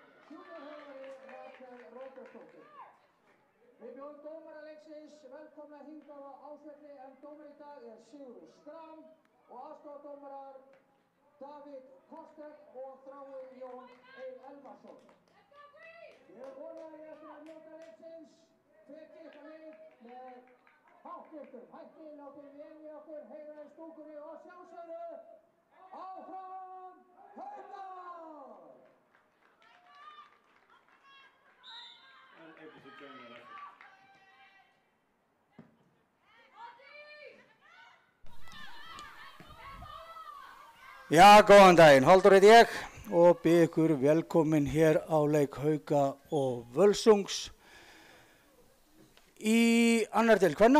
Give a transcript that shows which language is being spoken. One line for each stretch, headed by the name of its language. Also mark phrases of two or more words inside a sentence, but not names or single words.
Icelandic: Sjúkrahjálpari Rakel Róbertsdóttir. Við bjóðum dómara leiksins velkomna hingað á Ásvelli en dómari í dag er Sigurður Schram og aðstoðardómarar Davíð Kostek og Þráinn Jón Elvarsson. Ég vona að ég eftir að njóta leiksins, hvetji ykkar lið með háttvirtum hætti, látið vel í okkur, heyra í stúkunni og sjálfsögðu áfram Haukar!
English: And able to join the record.
Icelandic: Já, góðan daginn, Halldór heiti ég og býð ykkur velkomin hér á leik Hauka og Völsungs í annar del kvenna.